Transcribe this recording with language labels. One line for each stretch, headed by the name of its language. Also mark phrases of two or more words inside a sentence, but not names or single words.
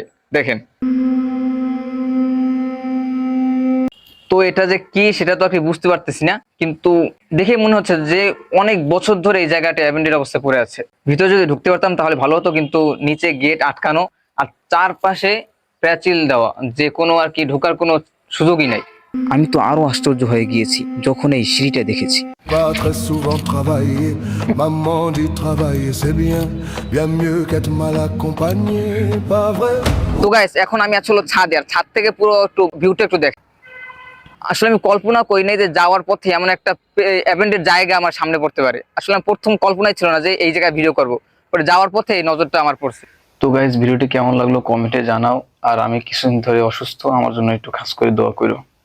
Bangla: দেখেন তো এটা যে কি সেটা তো আর কি বুঝতে পারতেছি না, কিন্তু দেখে মনে হচ্ছে যে অনেক বছর ধরে এই জায়গাটা অ্যাবেন্ডেড অবস্থায় পড়ে আছে। ভিতরে যদি ঢুকতে পারতাম তাহলে ভালো হতো, কিন্তু নিচে গেট আটকানো আর চারপাশে প্যাচিল দেওয়া, যে কোনো আর কি ঢোকার কোনো সুযোগই নাই। আমি তো আরো আশ্চর্য হয়ে গিয়েছি যখন এই সিঁড়িটা দেখেছি।
French: Pas très souvent travailler, maman dit travailler c'est bien, bien mieux qu'être mal accompagné, pas vrai?
Bangla: তো গাইস, এখন আমি আসলে ছাদে, আর ছাদ থেকে পুরো একটু ভিউটা একটু দেখ। আসলে আমি কল্পনা করি নাই যে যাওয়ার পথে এমন একটা অ্যাবেন্ডেড জায়গা আমার সামনে পড়তে পারে। আসলে আমি প্রথম কল্পনাই ছিল না যে এই জায়গায় ভিডিও করবো, পরে যাওয়ার পথে এই নজরটা আমার পড়ছে। তো গাইস, ভিডিওটি কেমন লাগলো কমেন্টে জানাও। আর আমি কিছুদিন ধরে অসুস্থ, আমার জন্য একটু খাস করে দোয়া করো।